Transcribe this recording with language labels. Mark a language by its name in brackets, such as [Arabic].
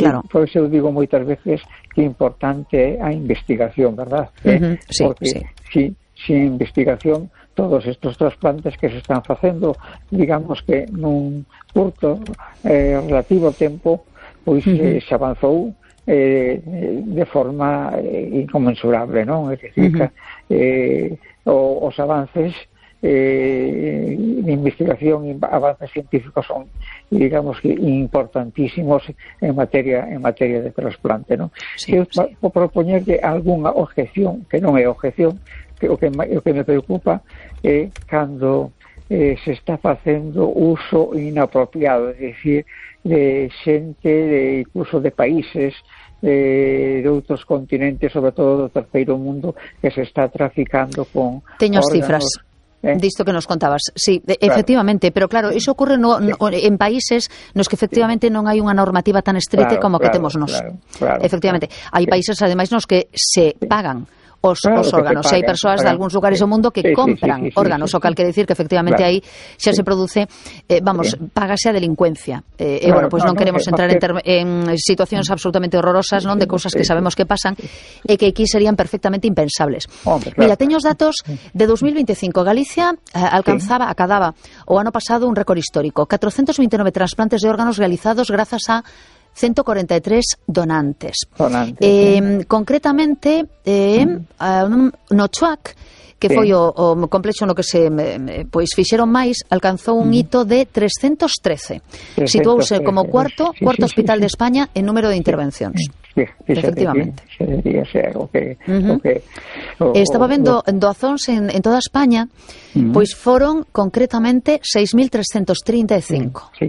[Galician] Por eso eu digo moitas veces que é importante a investigación, ¿verdad? Porque sin investigación, todos estos trasplantes que se están facendo, digamos que nun curto relativo tempo, pois se avanzou de forma inconmensurable, ¿no? [Spanish] Es decir, [Galician] os avances de investigación y avances científicos son, digamos, importantísimos en materia de trasplante, ¿no? [Spanish] Quiero proponerle alguna objeción, que no es objeción, que me preocupa cuando se está haciendo uso inapropiado, es decir, de gente, incluso de países de [Galician] outros continentes, sobre todo do terceiro mundo, [Spanish] que se está traficando con [Galician] teño órganos, cifras. Disto que nos contabas, sí, efectivamente, pero claro, iso ocorre en países nos que efectivamente non hai unha normativa tan estrita como que temos nos. Efectivamente, hai países ademais nos que se pagan os órganos, se hai persoas de algúns lugares do mundo que compran órganos, o cal quere dicir que efectivamente aí xa se produce, págase a delincuencia. Non queremos entrar en situacións absolutamente horrorosas, non, de cousas que sabemos que pasan e que aquí serían perfectamente impensables. Mira, teño os datos de 2025. Galicia acadaba o ano pasado un récord histórico, 429 trasplantes de órganos realizados grazas a 143 donantes. Concretamente, no Ochoac, que foi o complexo no que se fixeron máis, alcanzou un hito de 313. Situouse como cuarto hospital de España en número de intervencións. Efectivamente. Sería algo que... [Spanish] Estaba viendo en Doazón, en toda España, pues fueron concretamente 6.335.